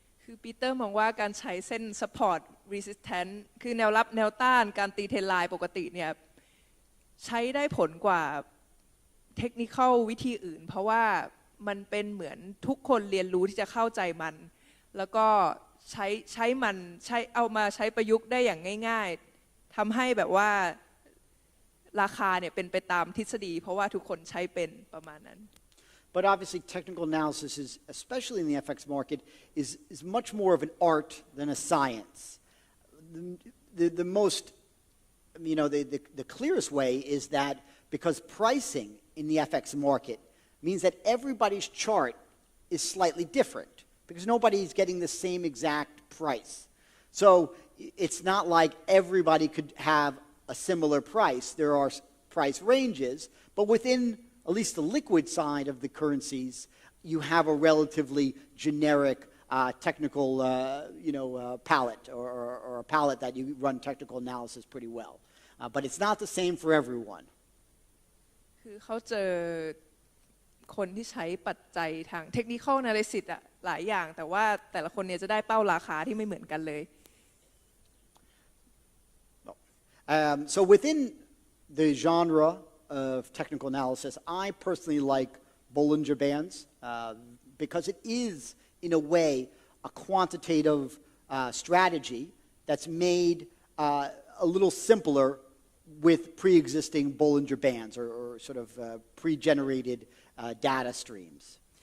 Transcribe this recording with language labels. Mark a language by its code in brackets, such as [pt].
[th] คือปีเตอร์มองว่าการใช้เส้น support resistance คือแนวรับแนวต้านการตีเทรนไลน์ปกติเนี่ยใช้ได้ผลกว่าเทคนิควิธีอื่นเพราะว่ามันเป็นเหมือนทุกคนเรียนรู้ที่จะเข้าใจมันแล้วก็ใช้มันเอามาใช้ประยุกต์ได้อย่างง่ายๆทำให้แบบว่าราคาเนี่ยเป็นไปตามทฤษฎีเพราะว่าทุกคนใช้เป็นประมาณนั้น [en] But obviously technical analysis is, especially in the FX market, is much more of an art than a science. The most, the clearest way is that because pricing in the FX market means that everybody's chart is slightly different because nobody's getting the same exact price. So it's not like everybody could have a similar price. There are price ranges, but within at least the liquid side of the currencies, you have a relatively generic technical, palette or a palette that you run technical analysis pretty well. But it's not the same for everyone. [th] คือเขาเจอคนที่ใช้ปัจจัยทางเทคนิคอลแอนาลิซิสอะหลายอย่างแต่ว่าแต่ละคนเนี่ยจะได้เป้าราคาที่ไม่เหมือนกันเลย [en] So within the genre of technical analysis, I personally like Bollinger Bands because it is, in a way, a quantitative strategy that's made a little simpler with pre-existing Bollinger Bands or sort of pre-generated data streams.